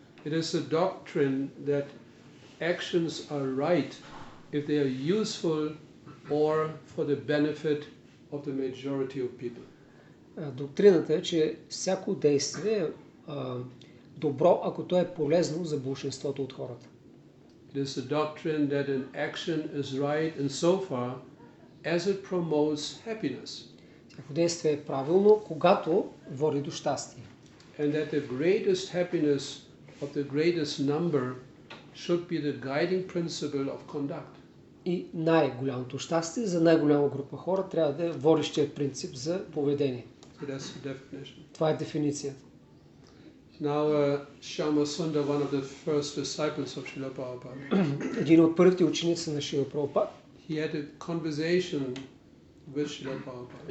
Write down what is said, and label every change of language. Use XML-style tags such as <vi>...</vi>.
<en>It is a doctrine that actions are right if they are useful or for the benefit of the majority of people.</en> <bg>Доктрината е, че всяко действие е добро, ако то е полезно за большинството от хората.</bg> <en>It is a doctrine that an action is right insofar as it promotes happiness.</en> <bg>Всяко действие е правилно, когато води до щастие.</bg> <en>And that the greatest happiness of the greatest number should be the guiding principle of conduct.</en> <bg>И най-голямото щастие за най-голяма група хора трябва да е водещият принцип за поведение.</bg> <en>So that's the definition.</en> <bg>Това е дефиницията.</bg> <en>Now, Shama Sundar, one of the first disciples of Srila Prabhupada,</en> <bg>Един от първите ученици на Шрила Прабхупад,</bg> <en>he had a conversation with Srila Prabhupada.</en>